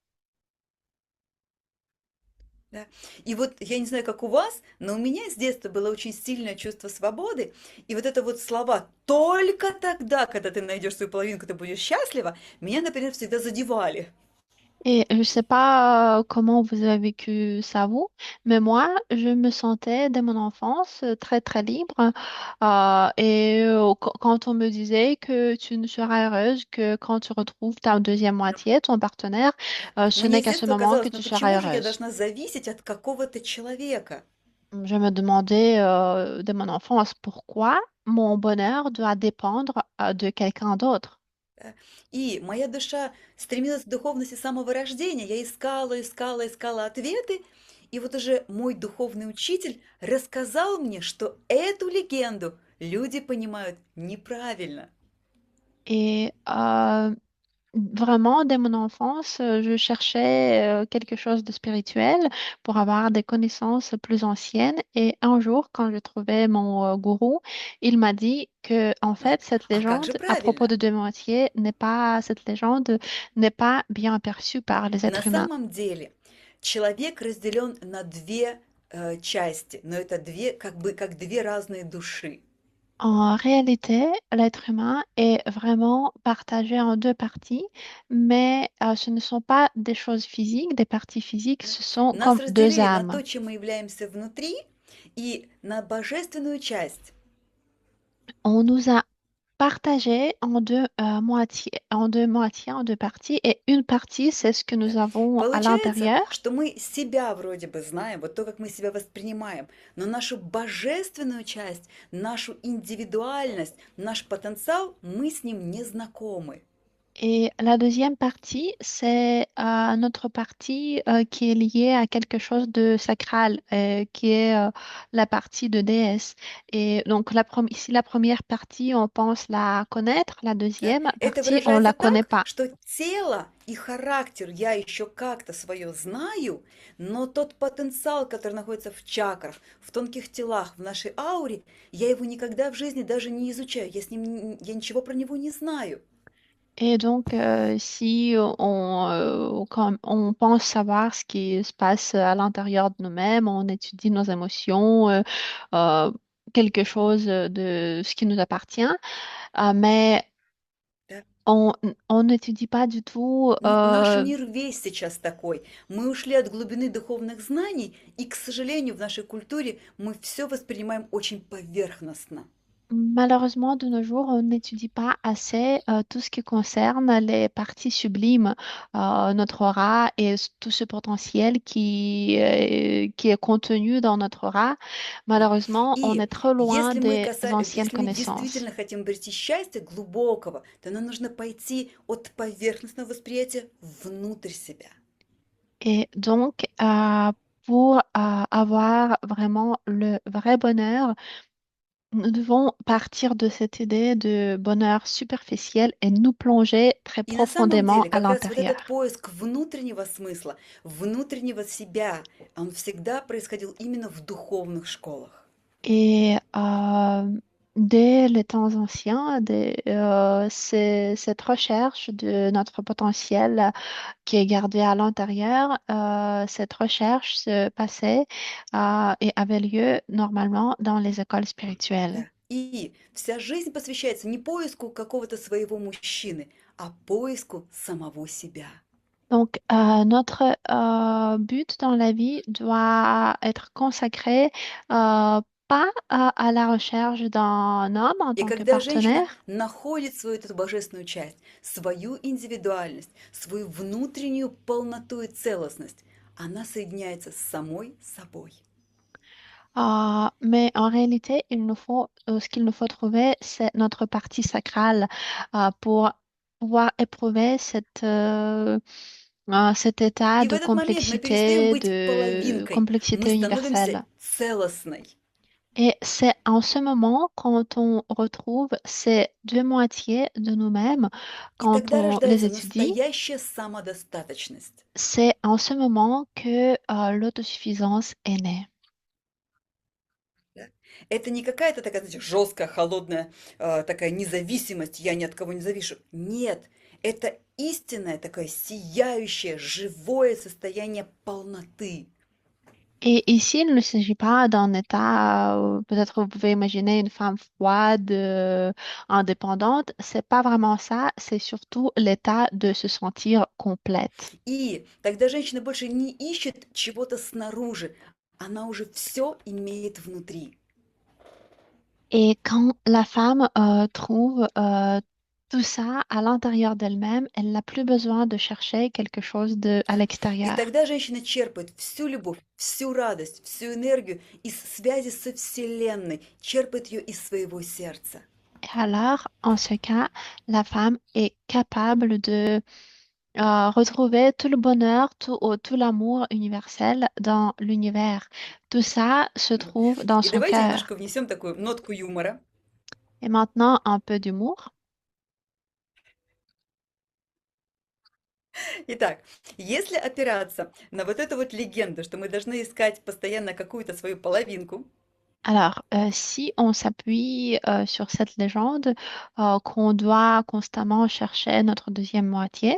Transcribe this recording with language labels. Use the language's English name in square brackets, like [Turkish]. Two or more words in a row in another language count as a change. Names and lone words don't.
[Russian] Да? И вот я не знаю, как у вас, но у меня с детства было очень сильное чувство свободы. И вот это вот слова «только тогда, когда ты найдешь свою половинку, ты будешь счастлива», меня, например, всегда задевали. [French] Et je ne sais pas comment vous avez vécu ça vous, mais moi, je me sentais dès mon enfance très très libre. Quand on me disait que tu ne seras heureuse que quand tu retrouves ta deuxième moitié, ton partenaire, [Russian] Да. [French] ce [Russian] Мне [French] n'est [Russian] с [French] qu'à ce [Russian] детства [French] moment que [Russian] казалось, ну [French] tu seras [Russian] почему же я [French] heureuse. [Russian] должна зависеть от какого-то человека? [French] Je me demandais dès mon enfance pourquoi mon bonheur doit dépendre de quelqu'un d'autre. [Russian] Да. И моя душа стремилась к духовности с самого рождения. Я искала, искала, искала ответы. И вот уже мой духовный учитель рассказал мне, что эту легенду люди понимают неправильно. [French] Et vraiment, dès mon enfance, je cherchais quelque chose de spirituel pour avoir des connaissances plus anciennes. Et un jour, quand je trouvais mon gourou, il m'a dit que, en [Russian] Вот. [French] fait, cette [Russian] А как [French] légende [Russian] же [French] à propos [Russian] правильно? [French] de deux moitiés cette légende n'est pas bien perçue par les [Russian] На [French] êtres humains. [Russian] самом деле человек разделен на две части, но это две, как две разные души. [French] En réalité, l'être humain est vraiment partagé en deux parties, mais ce ne sont pas des choses physiques, des parties physiques, [Russian] Да. [French] ce sont [Russian] Нас [French] comme deux [Russian] разделили на [French] âmes. [Russian] то, чем мы являемся внутри, и на божественную часть. [French] On nous a partagé en deux moitiés, en deux parties, et une partie, c'est ce que [Russian] Да. [French] nous avons à [Russian] Получается, [French] l'intérieur. [Russian] что мы себя вроде бы знаем, вот то, как мы себя воспринимаем, но нашу божественную часть, нашу индивидуальность, наш потенциал, мы с ним не знакомы. [French] Et la deuxième partie, c'est notre partie qui est liée à quelque chose de sacral, qui est la partie de déesse. Et donc, si la première partie, on pense la connaître, la [Russian] Да? [French] deuxième [Russian] Это [French] partie, on la [Russian] выражается [French] connaît [Russian] так, [French] pas. [Russian] что тело и характер я еще как-то свое знаю, но тот потенциал, который находится в чакрах, в тонких телах, в нашей ауре, я его никогда в жизни даже не изучаю, я ничего про него не знаю. [French] Et donc, si quand on pense savoir ce qui se passe à l'intérieur de nous-mêmes, on étudie nos émotions, euh, quelque chose de ce qui nous appartient, mais [Russian] Да? [French] On on n'étudie pas du tout. [Russian] Наш мир весь сейчас такой. Мы ушли от глубины духовных знаний, и, к сожалению, в нашей культуре мы все воспринимаем очень поверхностно. [French] Malheureusement, de nos jours, on n'étudie pas assez tout ce qui concerne les parties sublimes, notre aura et tout ce potentiel qui est contenu dans notre aura. [Russian] Да. [French] Malheureusement, on est [Russian] И [French] trop loin des anciennes [Russian] если мы [French] connaissances. [Russian] действительно хотим обрести счастье глубокого, то нам нужно пойти от поверхностного восприятия внутрь себя. [French] Et donc, pour avoir vraiment le vrai bonheur, nous devons partir de cette idée de bonheur superficiel et nous plonger très [Russian] И на самом [French] profondément [Russian] деле [French] à [Russian] как раз вот этот [French] l'intérieur. [Russian] поиск внутреннего смысла, внутреннего себя, он всегда происходил именно в духовных школах. [French] Et dès les temps anciens, c'est cette recherche de notre potentiel qui est gardé à l'intérieur, cette recherche se passait et avait lieu normalement dans les écoles spirituelles. [Russian] Да. И вся жизнь посвящается не поиску какого-то своего мужчины, а поиску самого себя. [French] Donc, notre but dans la vie doit être consacré pas à la recherche d'un homme en [Russian] И [French] tant que [Russian] когда женщина [French] partenaire, [Russian] находит свою эту божественную часть, свою индивидуальность, свою внутреннюю полноту и целостность, она соединяется с самой собой. [French] mais en réalité, ce qu'il nous faut trouver, c'est notre partie sacrale pour pouvoir éprouver cet état [Russian] И в этот момент мы перестаем быть [French] de [Russian] половинкой, мы [French] complexité [Russian] становимся [French] universelle. [Russian] целостной. [French] Et c'est en ce moment, quand on retrouve ces deux moitiés de nous-mêmes, [Russian] И [French] quand [Russian] тогда [French] on les [Russian] рождается [French] étudie, [Russian] настоящая самодостаточность. [French] c'est en ce moment que l'autosuffisance est née. [Russian] Да. Это не какая-то такая, знаете, жесткая, холодная, такая независимость, я ни от кого не завишу. Нет, это истинное такое сияющее, живое состояние полноты. [French] Et ici, il ne s'agit pas d'un état, peut-être vous pouvez imaginer une femme froide, indépendante. C'est pas vraiment ça, c'est surtout l'état de se sentir complète. [Russian] И тогда женщина больше не ищет чего-то снаружи, она уже все имеет внутри. [French] Et quand la femme trouve tout ça à l'intérieur d'elle-même, elle n'a plus besoin de chercher quelque chose à [Russian] Да. И [French] l'extérieur. [Russian] тогда женщина черпает всю любовь, всю радость, всю энергию из связи со Вселенной, черпает ее из своего сердца. [French] Et alors, en ce cas, la femme est capable de retrouver tout le bonheur, tout l'amour universel dans l'univers. Tout ça se [Russian] Вот. [French] trouve dans [Russian] И [French] son [Russian] давайте немножко [French] cœur. [Russian] внесем такую нотку юмора. [French] Et maintenant, un peu d'humour. [Russian] Итак, если опираться на вот эту вот легенду, что мы должны искать постоянно какую-то свою половинку, [French] Alors, si on s'appuie sur cette légende qu'on doit constamment chercher notre deuxième moitié